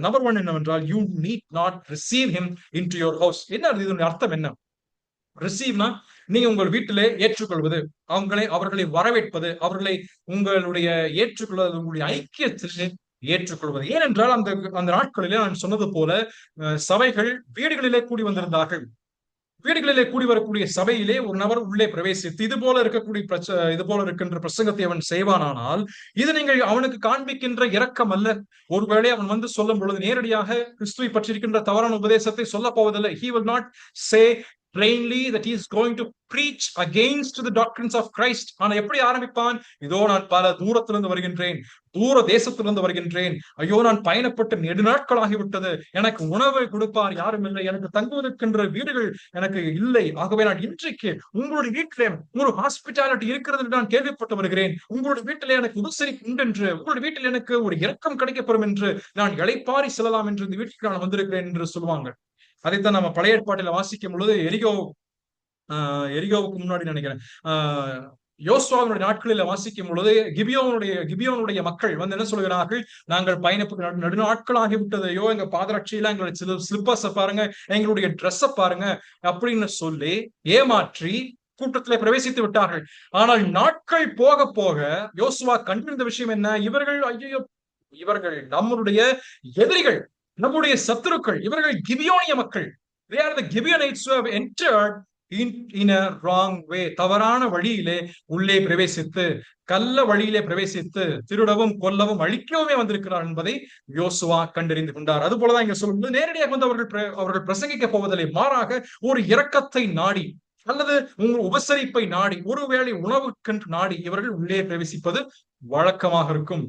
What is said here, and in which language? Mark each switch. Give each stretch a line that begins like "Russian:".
Tamil: Number 1 என்னவென்றால்,
English: you need not receive him into your house.
Tamil: என்ன இதனுடைய அர்த்தம் என்ன? ரிசீவ்னா நீங்க உங்கள் வீட்டிலே ஏற்றுக்கொள்வது, அவர்களை வரவேற்பது, அவர்களை உங்களுடைய ஏற்றுக்கொள்வது, உங்களுடைய ஐக்கியத்திலே ஏற்றுக்கொள்வது. ஏனென்றால் அந்த நாட்களிலே நான் சொன்னது போல சபைகள் வீடுகளிலே கூடி வந்திருந்தார்கள். வீடுகளிலே கூடி வரக்கூடிய சபையிலே ஒரு நபர் உள்ளே பிரவேசித்து இது போல இருக்கின்ற பிரசங்கத்தை அவன் செய்வானானால் இது நீங்கள் அவனுக்கு காண்பிக்கின்ற இரக்கம் அல்ல. ஒருவேளை அவன் வந்து சொல்லும் பொழுது நேரடியாக கிறிஸ்துவை பற்றியிருக்கின்ற தவறான உபதேசத்தை சொல்ல போவதில்லை.
English: He will not say plainly that he is going to preach against the doctrines of Christ.
Tamil: ஆனா எப்படி ஆரம்பிப்பான்? இதோ நான் பல தூரத்திலிருந்து வருகின்றேன், தூர தேசத்திலிருந்து வருகின்றேன், ஐயோ நான் பயணப்பட்டு நெடுநாட்கள் ஆகிவிட்டது, எனக்கு உணவை கொடுப்பார் யாரும் இல்லை, எனக்கு தங்குவதற்கின்ற வீடுகள் எனக்கு இல்லை, ஆகவே நான் இன்றைக்கு உங்களுடைய வீட்டிலே ஒரு ஹாஸ்பிட்டாலிட்டி இருக்கிறது என்று நான் கேள்விப்பட்டு வருகிறேன், உங்களுடைய வீட்டிலே எனக்கு உபசரிப்பு உண்டு என்று, உங்களுடைய வீட்டில் எனக்கு ஒரு இரக்கம் கிடைக்கப்படும் என்று நான் இளைப்பாரி செல்லலாம் என்று இந்த வீட்டுக்கு நான் வந்திருக்கிறேன் என்று சொல்லுவாங்க. அதைத்தான் நம்ம பழைய ஏற்பாட்டில வாசிக்கும் பொழுது எரிகோவுக்கு முன்னாடி நினைக்கிறேன் யோசுவாவினுடைய நாட்களில வாசிக்கும் பொழுது கிபியோனுடைய மக்கள் வந்து என்ன சொல்கிறார்கள்? நாங்கள் பயணப்புக்கு நடுநாட்கள் ஆகிவிட்டதையோ, எங்க பாதரட்சியில எங்களுடைய ஸ்லிப்பர்ஸ பாருங்க, எங்களுடைய ட்ரெஸ்ஸ பாருங்க அப்படின்னு சொல்லி ஏமாற்றி கூட்டத்திலே பிரவேசித்து விட்டார்கள். ஆனால் நாட்கள் போக போக யோசுவா கண்டிருந்த விஷயம் என்ன? இவர்கள் நம்முடைய எதிரிகள், நம்முடைய சத்துருக்கள், இவர்கள் கிபியோனிய மக்கள்.
English: They are the Gibeonites who have entered in a wrong way.
Tamil: தவறான வழியிலே உள்ளே பிரவேசித்து, கள்ள வழியிலே பிரவேசித்து திருடவும் கொல்லவும் அழிக்கவுமே வந்திருக்கிறார் என்பதை யோசுவா கண்டறிந்து கொண்டார். அது போலதான் இங்க சொல்லும்போது நேரடியாக வந்து அவர்கள் பிரசங்கிக்க போவதில்லை, மாறாக ஒரு இரக்கத்தை நாடி அல்லது உங்கள் உபசரிப்பை நாடி, ஒருவேளை உணவுக்கென்று நாடி இவர்கள் உள்ளே பிரவேசிப்பது வழக்கமாக இருக்கும்.